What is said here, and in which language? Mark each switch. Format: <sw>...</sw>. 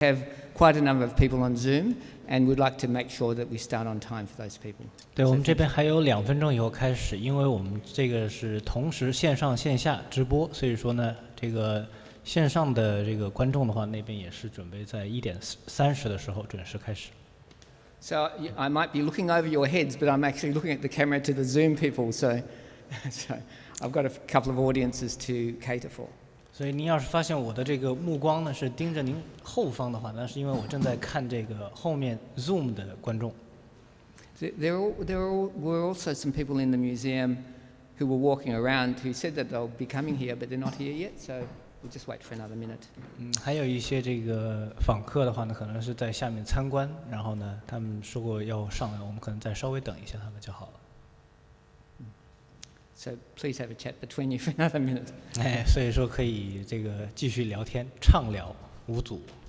<en>have quite a number of people on Zoom, and we'd like to make sure that we start on time for those people.</en> <zh>对，我们这边还有2分钟以后开始，因为我们这个是同时线上线下直播，所以说呢，这个线上的这个观众的话，那边也是准备在1点30的时候准时开始。</zh> <en>So I might be looking over your heads, but I'm actually looking at the camera to the Zoom people, so I've got a couple of audiences to cater for.</en> <zh>所以您要是发现我的这个目光呢是盯着您后方的话，那是因为我正在看这个后面 Zoom 的观众。</zh> <en>There were also some people in the museum who were walking around who said that they'll be coming here, but they're not here yet, so we'll just wait for another minute.</en> <zh>还有一些这个访客的话呢，可能是在下面参观，然后呢，他们说过要上来，我们可能再稍微等一下他们就好了。</zh> <en>So please have a chat between you for another minute.</en> <zh>所以说可以这个继续聊天，畅聊无阻。</zh>